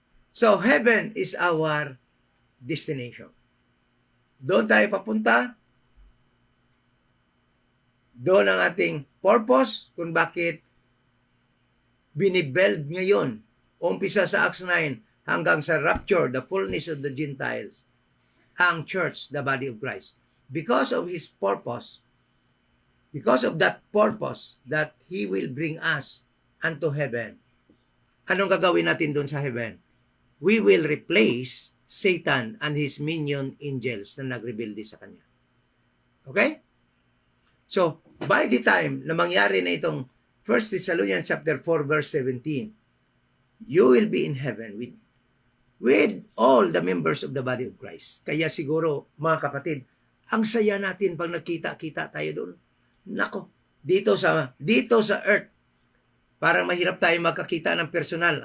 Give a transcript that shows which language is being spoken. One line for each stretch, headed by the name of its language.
English: So, heaven is our destination.
Filipino: Doon tayo papunta. Doon ang ating purpose kung bakit binibuild ngayon. Umpisa sa Acts 9 hanggang sa rapture,
English: the fullness of the Gentiles, ang church, the body of Christ. Because of His purpose, because of that purpose that He will bring us unto heaven.
Filipino: Anong gagawin natin doon sa heaven?
English: We will replace Satan and his minion angels
Filipino: na nagrebelde sa kanya.
English: Okay? So, by the time
Filipino: na mangyari na itong
English: 1 Thessalonians chapter 4 verse 17, you will be in heaven with all the members of the body of Christ.
Filipino: Kaya siguro, mga kapatid, ang saya natin pag nagkita-kita tayo doon. Nako, dito sa earth, parang mahirap tayo magkakita ng personal.